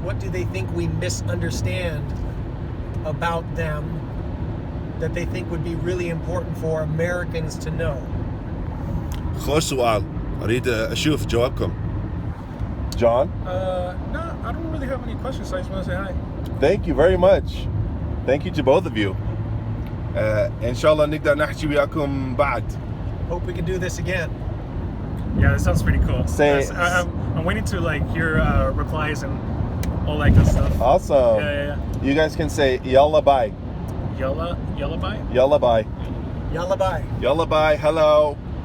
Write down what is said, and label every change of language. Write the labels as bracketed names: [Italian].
[English] What do they think we misunderstand about them that they think would be really important for Americans to know? [Arabic] خوش سؤال. أريد أشوف جوابكم. John? [English] No, I don't really have any questions. I just want to say hi. Thank you very much. Thank you to both of you. [Arabic] إن شاء الله نقدر نحكي وياكم بعد. [English] Hope we can do this again. Yeah, that sounds pretty cool. Say- Yes, I'm waiting to like hear replies and all that good stuff. Awesome. Yeah. You guys can say yalla bye. Yalla bye. Yalla bye. Yalla bye. Yalla bye. Hello.